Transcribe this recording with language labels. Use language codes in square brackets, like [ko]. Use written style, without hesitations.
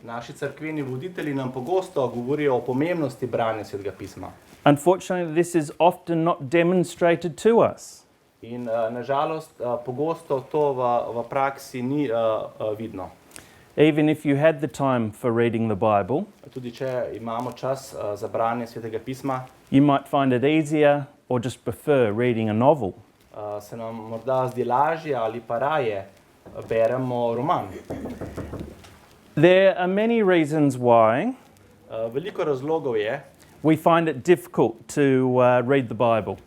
[sl] Naši cerkveni voditelji nam pogosto govorijo o pomembnosti branja Svetega pisma. [en] Unfortunately, this is often not demonstrated to us. [sl] In nažalost pogosto to v praksi ni vidno. [en] Even if you had the time for reading the Bible, [sl] Tudi če imamo čas za branje Svetega pisma, [en] you might find it easier or just prefer reading a novel. [sl] se nam morda zdi lažje ali pa raje beremo roman. [en] There are many reasons why [sl] Veliko razlogov je, [en] we find it difficult to read the Bible.